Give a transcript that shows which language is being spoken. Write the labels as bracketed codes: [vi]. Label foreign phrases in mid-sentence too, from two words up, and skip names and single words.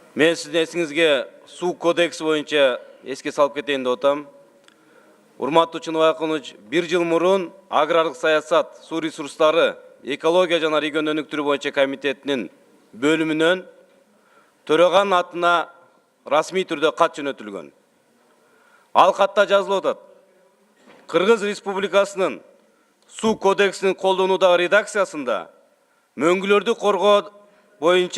[kk] Мен сіздің есіңізге су кодексы бойынша еске салып кетейін деп отам. [ky] Урматтуу Чыныбай Акунович, 1 жыл мурун аграрлык саясат, су ресурстары, экология жана регион өнүктүрүү боюнча комитетинин бөлүмүнөн төрөган атына расмий түрдө кат жөнөтүлгөн. Ал катта жазылып атат: Кыргыз Республикасынын су кодексинин колдонуудагы редакциясында мөңгүлөрдү коргоо боюнча